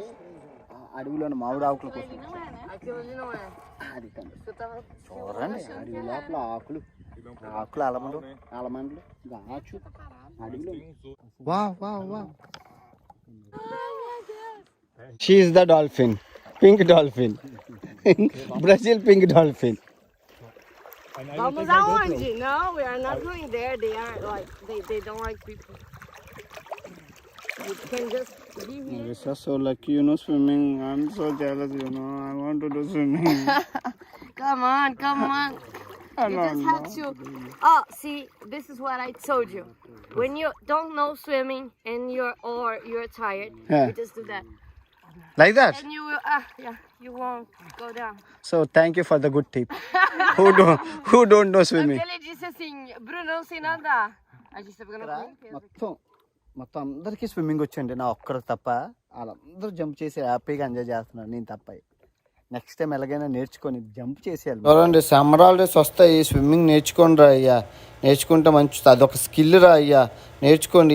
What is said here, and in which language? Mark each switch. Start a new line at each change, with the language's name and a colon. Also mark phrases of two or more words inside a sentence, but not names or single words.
Telugu: అడవిలోని మామిడాకుల కోసం అది చూడండి. అడవి లోపల ఆకులు ఆకులు అలమండలు గాచు అడవిలో. వా వా వా.
English: She is the dolphin, pink dolphin, Brazil pink dolphin.
Portuguese: Vamos aonde?
English: No, we are not going there. They are like they don't like people. You can just be here. You're so lucky, you know swimming. I'm so jealous, you know. I want to do swimming. Come on. You just have to. Oh, see, this is what I told you. When you don't know swimming and you're tired, Yeah. you just do that. Like that? And you will, you won't go down. So thank you for the good tip. who don't know swimming?
Portuguese: Ele disse assim, Bruno, não sei nadar. A gente tá pegando
Telugu: మొత్తం అందరికీ స్విమ్మింగ్ వచ్చండి, నా ఒక్కరికి తప్ప. వాళ్ళందరూ జంప్ చేసి హ్యాపీగా ఎంజాయ్ చేస్తున్నారు, నేను తప్ప.
English: next time
Telugu: ఎలాగైనా నేర్చుకొని జంప్ చేసేయాలి. చూడండి,
English: summer holidays
Telugu: వస్తాయి, స్విమ్మింగ్ నేర్చుకోండి రా అయ్యా. నేర్చుకుంటే మంచిది, అదొక స్కిల్ రా అయ్యా. నేర్చుకోండి.